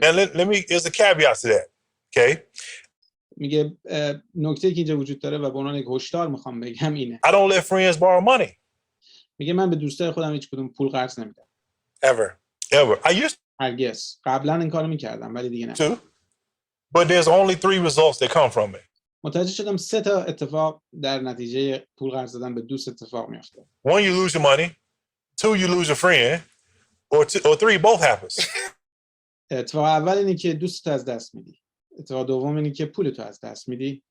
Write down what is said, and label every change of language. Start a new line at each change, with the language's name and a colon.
English: And let me, there's a caveat to that. Okay.
Persian: میگه نکته که اینجا وجود داره و به عنوان یک هشدار میخوام بگم اینه.
English: I don't let friends borrow money
Persian: میگه من به دوستای خودم هیچ کدوم پول قرض نمیدم.
English: ever. I used
Persian: هرگز. قبلا این کارو میکردم ولی دیگه نه.
English: to, but there's only 3 results that come from it.
Persian: متوجه شدم 3 تا اتفاق در نتیجه پول قرض دادن به دوست اتفاق میفته.
English: 1, you lose your money. 2, you lose your friend. Or 3, both happens.
Persian: اتفاق اول اینه که دوست از دست میدی. اتفاق دوم اینه که پول تو از دست میدی.